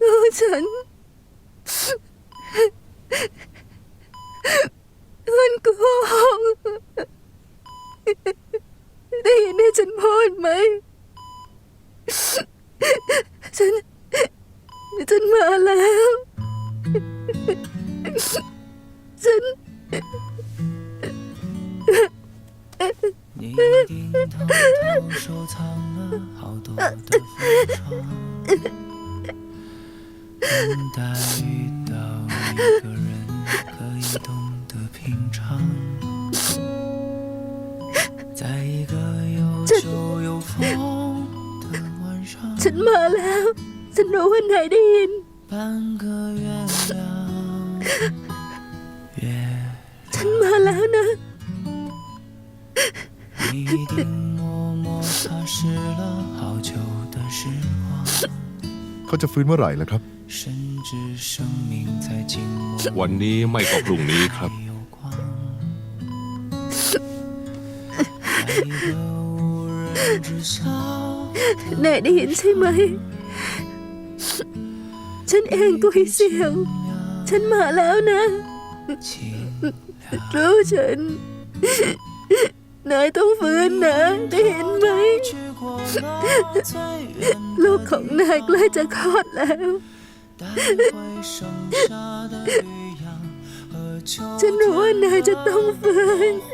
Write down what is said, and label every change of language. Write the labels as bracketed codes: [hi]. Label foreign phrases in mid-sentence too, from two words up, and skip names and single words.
[th] คุณโกหกได้ยินที่ฉันพูดไหมฉันมาแล้วฉัน [zh] 你一定偷偷收藏了好多的风霜，等待遇到一个人可以懂得平常，在一个有酒有风的晚上， [th] ฉันมาแล้วฉันรู้ว่านายได้ยิน [zh] 半个月亮， [th] ฉันมาแล้วนะ [zh] 你一定默默擦拭了好久的时光， [th] เขาจะฟื้นเมื่อไหร่ล่ะครับ [zh] 甚至生命在静默 [th] วันนี้ไม่ก็พรุ่งนี้ครับ [zh] 里有光，在一个无人知晓。 [th] นายได้ยินใช่ไหมฉันเองกุยเสี่ยวฉันมาแล้วนะรู้ฉันนายต้องฟื้นนะได้เห็นไหมลูกของนายใกล้จะคลอดแล้วฉันรู้ว่านายจะต้องฟื้น